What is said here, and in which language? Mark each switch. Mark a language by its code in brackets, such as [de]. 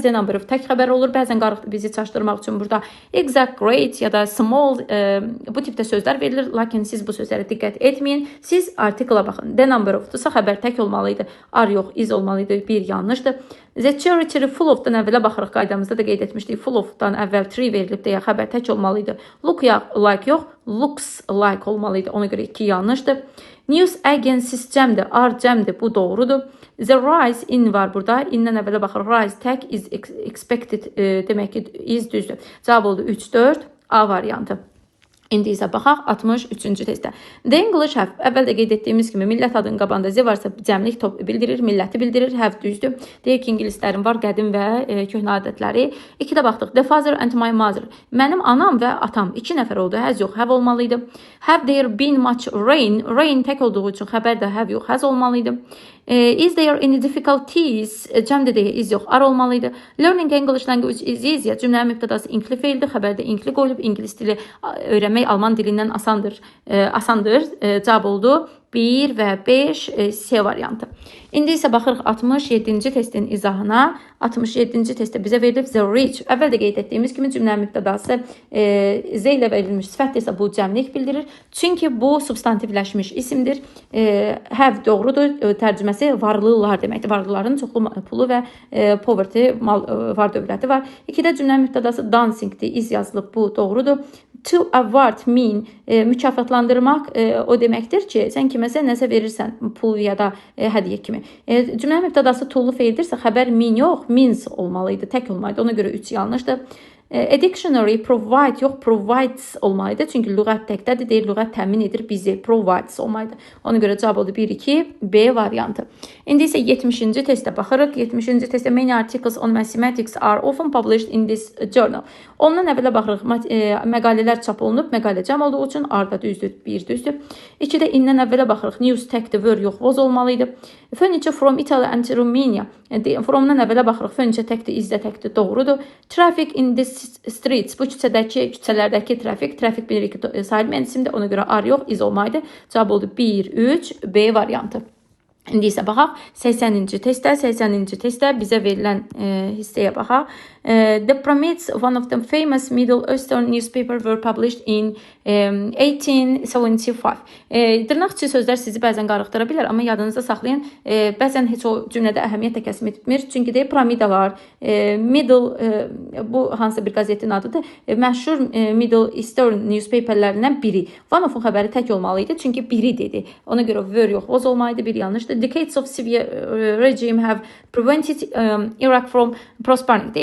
[az] xəbər, the number of tək xəbər olur. Bəzən bizi çaşdırmaq üçün burada exact, great ya da small bu tipdə sözlər verilir. Lakin siz bu sözlərə diqqət etməyin. Siz artikla baxın. The number of-dursa xəbər tək olmalıydı. Are yox, is olmalıydı. Bir yanlışdır. The cherry full of-dan əvvələ baxırıq. Qaydamızda da qeyd etmişdik. Full of-dan əvvəl tree verilib deyə xəbər tək olmalıydı. Look like yox, looks like olmalıydı. Ona görə 2 yanlışdır. News agencies cəmdir. Are cəmdir. Bu doğrudur. The rise in var burada. İndən əvvələ baxırıq. Rise tək is expected demək ki is düzdür. Cavab oldu 3-4. A variantı. İndi isə baxaq 63-cü testə. The English have, əvvəldə qeyd etdiyimiz kimi millət adının qabağında z varsa cəmlik bildirir, milləti bildirir, have düzdür. Deyir ki, ingilislərin var qədim və köhnə adətləri. 2-də baxdıq. [en] The father and my mother. [az] Mənim anam və atam 2 nəfər oldu. Has yox, have olmalıydı. [en] Have there been much rain? [az] Rain tək olduğu üçün xəbər də have yox, has olmalıydı. [en] Is there any difficulties? [az] Cəmdə deyə is yox, are olmalıydı. [en] Learning English language is easier. [az] Cümlənin mübtədası inkli feildir. Xəbərdə inkli qoyulub. İngilis dili öyrənmək Alman dilindən asandır. Cavab oldu 1 və 5 C variantı. İndi isə baxırıq 67-ci testin izahına. 67-ci testdə bizə verilib the rich. Əvvəldə qeyd etdiyimiz kimi cümlənin mübtədası z ilə verilmiş sifətdirsə bu cəmlik bildirir. Çünki bu substantivləşmiş isimdir. Have doğrudur. Tərcüməsi varlılar deməkdir. Varlıların çoxlu pulu və poverty var dövləti var. 2-də cümlənin mübtədası dancingdir. Is yazılıb. Bu doğrudur. To award mean mükafatlandırmaq o deməkdir ki, sən kiməsə nəsə verirsən, pul ya da hədiyyə kimi. Cümlənin mübtədası to'lu feildirsə, xəbər mean yox, means olmalıydı, tək olmalıydı. Ona görə 3 yanlışdır. A dictionary provide yox, provides olmalıydı. Çünki lüğət təkdədir, deyir lüğət təmin edir bizi, provides olmalıydı. Ona görə cavab oldu 1-2, B variantı. İndi isə 70-ci testə baxırıq. 70-ci testdə [en] many articles on mathematics are often published in this journal. [az] Ondan əvvələ baxırıq. Məqalələr çap olunub, məqalə cəm olduğu üçün arda düzdür, 1 düzdür. 2-də indən əvvələ baxırıq. News təkdir, were yox, was olmalıydı. [en] Furniture from Italy and Romania. [az] Fromdan əvvələ baxırıq. Furniture təkdir, is də təkdir, doğrudur. [en] Traffic in this streets. [az] Bu küçələrdəki trafik bilirik ki, sahil mühəndisimdir. Ona görə are yox, is olmalıydı. Cavab oldu 1, 3, B variantı. İndi isə baxaq 80-ci testdə. 80-ci testdə bizə verilən hissəyə baxaq. [en] The Pyramids, one of the famous Middle Eastern newspapers were published in 1875. [az] Dırnaqçı sözlər sizi bəzən qarışdıra bilər, amma yadınızda saxlayın. Bəzən heç o cümlədə əhəmiyyət də kəsb etmir. Çünki deyir piramidalar, Middle, bu hansı bir qazetin adıdır? Məşhur Middle Eastern newspaperlərindən biri. One of-un xəbəri tək olmalıydı, çünki biri dedi. Ona görə were yox, was olmalıydı, bir yanlışdır. [en] Decades of severe regime have prevented Iraq from prospering.